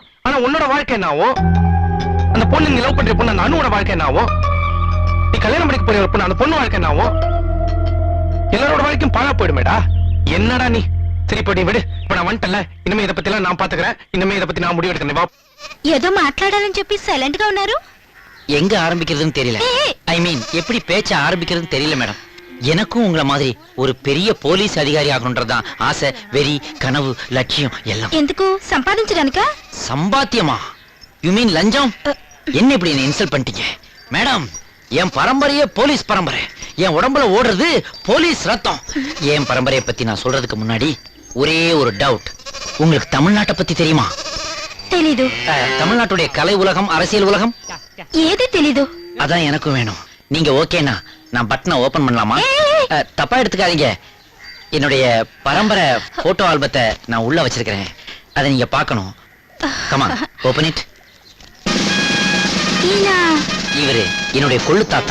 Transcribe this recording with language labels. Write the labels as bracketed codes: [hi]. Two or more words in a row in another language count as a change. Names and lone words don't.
[ta] ஆனா உன்னோட வாழ்க்கை என்ன ஆகும்? அந்த பொண்ணு நீ லவ் பண்ற பொண்ணு அந்த அனுவோட வாழ்க்கை என்ன ஆகும்? நீ கல்யாணம் பண்ணிக்க போற ஒரு பொண்ணு அந்த பொண்ணு வாழ்க்கை என்ன ஆகும்? எல்லாரோட வாழ்க்கையும் பாழா போயிடுமேடா. என்னடா நீ? சரி, இப்ப நீ விடு. இப்ப நான் வந்துட்டல, இனிமே இதை பத்தி எல்லாம் நான் பாத்துக்கிறேன். இனிமே இதை பத்தி நான் முடிவு எடுக்கிறேன். வா. [te] ఏదో మాట్లాడాలని చెప్పి సైలెంట్ గా ఉన్నారు. [ta] எங்க ஆரம்பிக்கிறதுன்னு தெரியல. [en] I mean, [ta] எப்படி பேச்ச ஆரம்பிக்கிறதுன்னு தெரியல மேடம். எனக்கும் உங்களை மாதிரி ஒரு பெரிய போலீஸ் அதிகாரி ஆகணும்ன்றதுதான் ஆசை, வெறி, கனவு, லட்சியம் எல்லாம். [te] ఎందుకు సంపాదించడానికా? [ta] சம்பாத்தியமா? [en] you mean [ta] லஞ்சம்? என்ன இப்படி என்ன இன்சல்ட் பண்ணிட்டீங்க மேடம்? என் பரம்பரையே போலீஸ் பரம்பரை. என் உடம்புல ஓடுறது போலீஸ் ரத்தம். என் பரம்பரையை பத்தி நான் சொல்றதுக்கு முன்னாடி ஒரே ஒரு டவுட். உங்களுக்கு தமிழ்நாட்டை பத்தி தெரியுமா? [te] తెలీదు. [ta] தமிழ்நாட்டுடைய கலை உலகம், அரசியல் உலகம் [te] ఏది తెలీదు. [ta] அதான் எனக்கும் வேணும். நீங்க ஓகேனா நான் [en] button open [ta] பண்ணலாமா? தப்பா எடுத்துக்காதீங்க. என்னுடைய பரம்பரை போட்டோ ஆல்பத்தை நான் உள்ள வச்சிருக்கிறேன். அதை நீங்க பார்க்கணும். [en] come open it. [ta] இவரு என்னுடைய கொள்ளு தாத்தா.